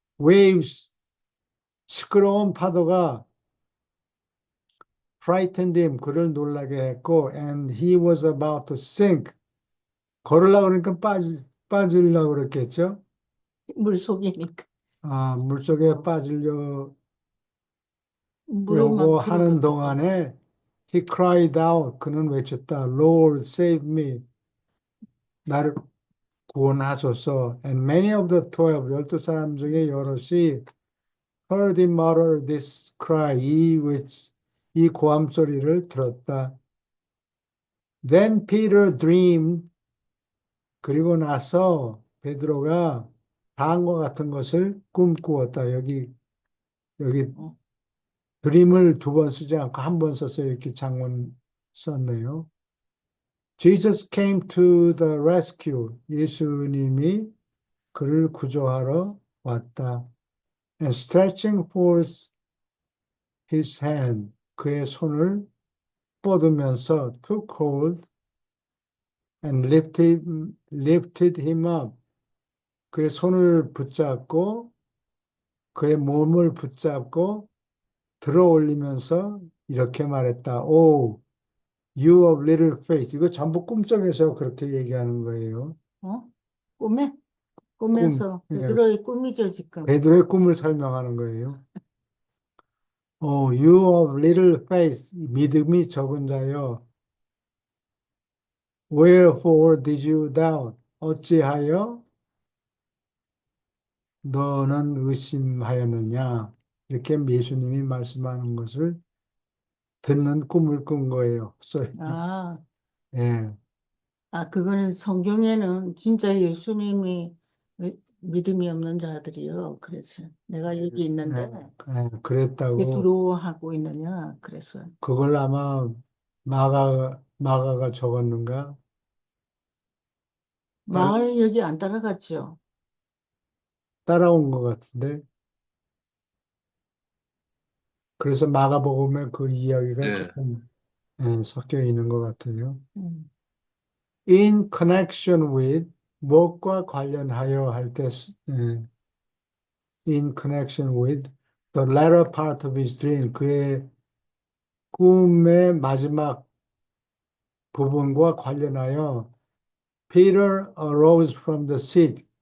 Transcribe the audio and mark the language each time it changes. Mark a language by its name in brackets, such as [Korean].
[English] waves, [Korean] 시끄러운 파도가 [English] frightened him, [Korean] 그를 놀라게 했고 [English] and he was about to sink, [Korean] 걸으려고 그러니까 빠지려고 그랬겠죠. 물속이니까. 물속에 빠지려고 물을 막 하는 동안에 [English] he cried out, [Korean] 그는 외쳤다. [English] Lord, save me. [Korean] 나를 구원하소서. [English] And many of the 12, [Korean] 12사람 중에 여럿이 [English] heard him mutter this cry, [Korean] 이 고함 소리를 들었다. [English] Then Peter dreamed, [Korean] 그리고 나서 베드로가 다음과 같은 것을 꿈꾸었다. 여기 어, 드림을 두 번 쓰지 않고 한 번 써서 이렇게 장문 썼네요. [English] Jesus came to the rescue. [Korean] 예수님이 그를 구조하러 왔다. [English] And stretching forth his hand, [Korean] 그의 손을 뻗으면서 [English] took hold and lifted him up. [Korean] 그의 손을 붙잡고 그의 몸을 붙잡고 들어 올리면서 이렇게 말했다. [English] Oh, you of little faith. [Korean] 이거 전부 꿈속에서 그렇게 얘기하는 거예요. 어? 꿈에? 꿈. 꿈에서 예, 베드로의 꿈이죠, 지금. 베드로의 꿈을 설명하는 거예요. [English] Oh, you of little faith. [Korean] 믿음이 적은 자여. [English] Wherefore did you doubt? [Korean] 어찌하여 너는 의심하였느냐? 이렇게 예수님이 말씀하는 것을 듣는 꿈을 꾼 거예요. 아, 예, 그거는 성경에는 진짜 예수님이 믿음이 없는 자들이요. 그래서 내가 여기 있는데 왜 그랬다고. 두려워하고 있느냐. 그래서 그걸 아마 마가가 적었는가? 따라, 마을 여기 안 따라갔죠. 따라온 것 같은데. 그래서 마가복음에 그 이야기가 예. 조금 섞여 있는 것 같아요. 음. [English] In connection with, [Korean] 무엇과 관련하여 할 때, [English] in connection with the latter part of his dream, [Korean] 그의 꿈의 마지막 부분과 관련하여 [English] Peter arose from the seat.